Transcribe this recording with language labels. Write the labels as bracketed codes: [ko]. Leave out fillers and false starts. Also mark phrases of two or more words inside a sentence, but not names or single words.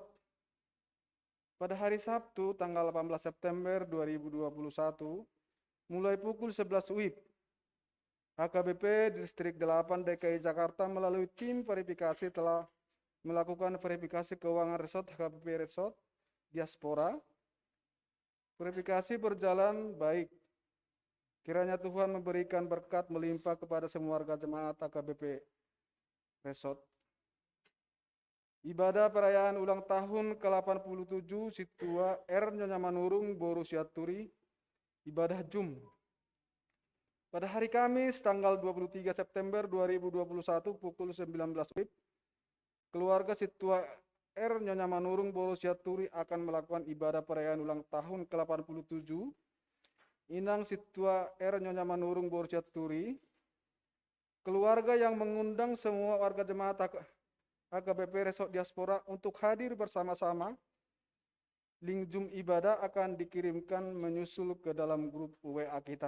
[id] Pada hari Sabtu tanggal 18 September 2021, mulai pukul 11 WIB, HKBP Distrik 8 DKI Jakarta melalui tim verifikasi telah melakukan verifikasi keuangan resort HKBP Resort Diaspora. Verifikasi berjalan baik. Kiranya Tuhan memberikan berkat melimpah kepada semua warga jemaat HKBP Resort. Ibadah perayaan ulang tahun ke-87 Situa R. Nyonya Manurung Borussia Turi, ibadah Jum. Pada hari Kamis tanggal 23 September 2021 pukul 19 WIB, keluarga Situa R. Nyonya Manurung Borussia Turi akan melakukan ibadah perayaan ulang tahun ke-87 Inang Situa R. Nyonya Manurung Borussia Turi. Keluarga yang mengundang semua warga jemaat HKBP Resort Diaspora untuk hadir bersama-sama. Link Zoom ibadah akan dikirimkan menyusul ke dalam grup WA kita.